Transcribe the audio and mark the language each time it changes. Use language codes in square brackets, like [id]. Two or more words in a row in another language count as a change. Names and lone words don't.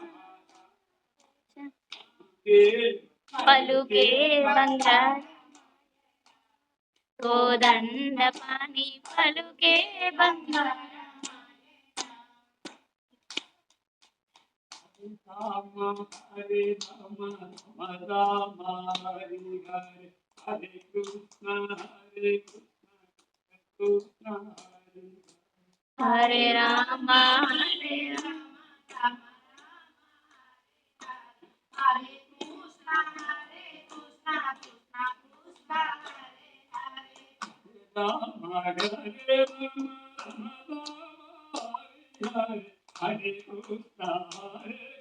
[te] పలుకే బంగార కోదండపాణి పలుకే బంగార [sa] హరే రామ రామ హరి హరి హరే కృష్ణ హరే కృష్ణ హరే రామ హరే రామ హరే కృష్ణ కృష్ణ కృష్ణ హరే హరే రామ హరే రామ హరే కృష్ణ హరే